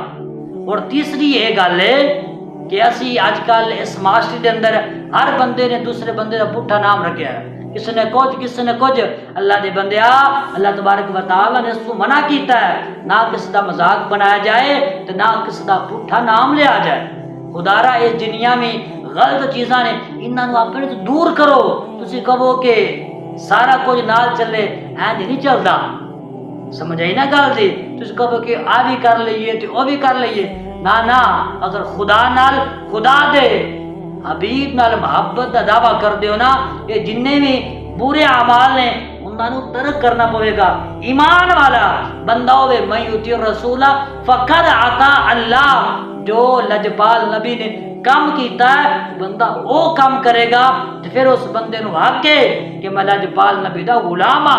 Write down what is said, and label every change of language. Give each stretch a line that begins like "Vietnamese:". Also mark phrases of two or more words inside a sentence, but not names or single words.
Punjabi: اور تیسری یہ گل ہے کہ اسی اج کل اس معاشرے دے اندر ہر بندے نے دوسرے بندے کا پٹھا نام رکھیا ہے، کسی نے کچھ۔ اللہ دے بندیا،
Arabic: اللہ تبارک و تعالی
Punjabi: نے اس کو منع کیتا ہے نہ کسی دا مذاق بنایا جائے تو نہ کسی دا پٹھا نام لیا جائے۔ خدا را اس دنیا میں غلط چیزاں نے انہاں نو اپنے تو دور کرو۔ تسی کہو کہ سارا کچھ نال چلے، اینج نہیں چلدا۔ سمجھ آئی نا گل دی؟ تسی کہو کہ آ بھی کر لئیے تے او بھی کر لئیے، نہ اگر خدا نال، خدا دے حبیب نال محبت دا دعویٰ کر دیو نا، یہ جننے بھی برے اعمال نے انہاں نو ترک کرنا پوے گا۔ ایمان والا بندہ ہوئے میں
Arabic: یطیع الرسول فقد اطاع اللہ،
Punjabi: جو لجپال نبی نے کام کیتا ہے بندہ او کام کرے گا تو پھر اس بندے نو حق ہے کہ میں لجپال نبی دا غلام ہاں۔